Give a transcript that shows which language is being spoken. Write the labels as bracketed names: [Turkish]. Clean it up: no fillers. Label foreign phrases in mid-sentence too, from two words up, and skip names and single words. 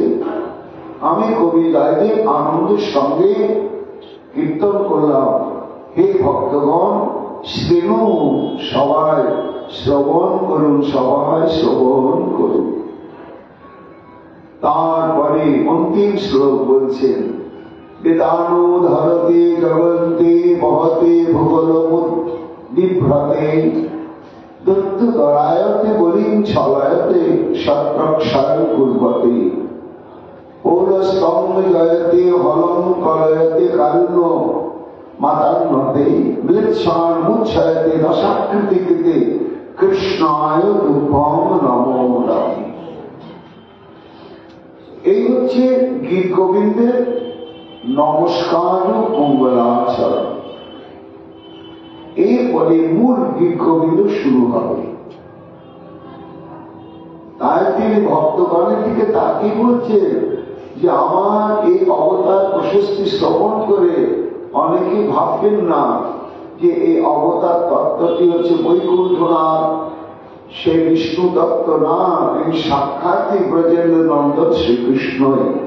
[Bangla] আমি কবি জয়দেব আনন্দের সঙ্গে কীর্তন করলাম। হে ভক্তগণ, শ্রেণু, সবাই শ্রবণ করুন, সবাই শ্রবণ করুন। তারপরে অন্তিম শ্লোক বলছেন, [Sanskrit] वेदानु धरते जगन्ते वहते भूगोल विभ्रते दत्त दरायते बलिं छलयते सत्रक्षर कुर्वते पौरस्तम्भ जयते हलं कलयते कारुण्य मातान्नते मृत्सान मुच्छयते दशाकृतिकृते कृष्णाय रूपम नमो नमः। [Bangla] এই হচ্ছে গীত গোবিন্দের নমস্কার মঙ্গলাচরণ। এরপরে মূল গীত গোবিন্দ শুরু হবে। তাই তিনি ভক্তগণের দিকে তাকিয়ে বলছে যে আমার এই অবতার প্রশস্তি শ্রবণ করে অনেকে ভাববেন না যে এই অবতার তত্ত্বটি হচ্ছে বৈকুণ্ঠনাথ, সে বিষ্ণু তত্ত্ব না, এই সাক্ষাৎই ব্রজেন্দ্র নন্দন শ্রীকৃষ্ণই।